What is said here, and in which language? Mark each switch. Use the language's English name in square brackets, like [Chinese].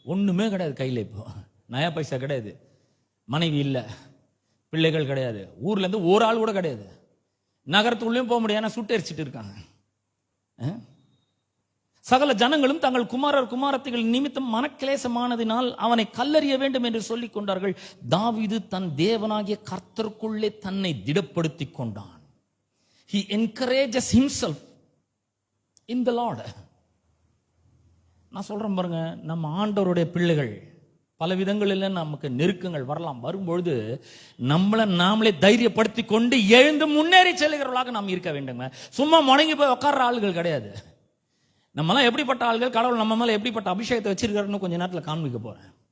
[Tamil] ஒண்ணுமே கிடையாது கையில, இப்போ நயா பைசா கிடையாது, மனைவி இல்ல, பிள்ளைகள் கிடையாது, ஊர்ல இருந்து ஒரு ஆள் கூட கிடையாது, நகரத்துக்குள்ளேயும் போக முடியாது, சுட்டெரிச்சிட்டு இருக்காங்க. சகல ஜனங்களும் தங்கள் குமாரர் குமாரத்திகள் நிமித்தம் மனக்கிலேசமானதினால் அவனை கல்லறிய வேண்டும் என்று சொல்லிக் கொண்டார்கள். தாவீது தன் தேவனாகிய கர்த்தருக்குள்ளே தன்னை திடப்படுத்திக் கொண்டான். [English] He encourages himself in the Lord. [Tamil] நான் சொல்றேன் பாருங்க, நம்ம ஆண்டவருடைய பிள்ளைகள் பல விதங்களில் நமக்கு நெருக்கங்கள் வரலாம். வரும்பொழுது நம்மளை நாமளே தைரியப்படுத்தி கொண்டு எழுந்து முன்னேறி செல்கிறவர்களாக நாம் இருக்க வேண்டுங்க. சும்மா முடங்கி போய் உட்கார்ற ஆளுகள் கிடையாது. நம்மளாம் எப்படிப்பட்ட ஆள்கள், கடவுள் நம்ம மேல எப்படிப்பட்ட அபிஷேகத்தை வச்சிருக்காருன்னு கொஞ்ச நேரத்தில் காண்பிக்க போறேன்.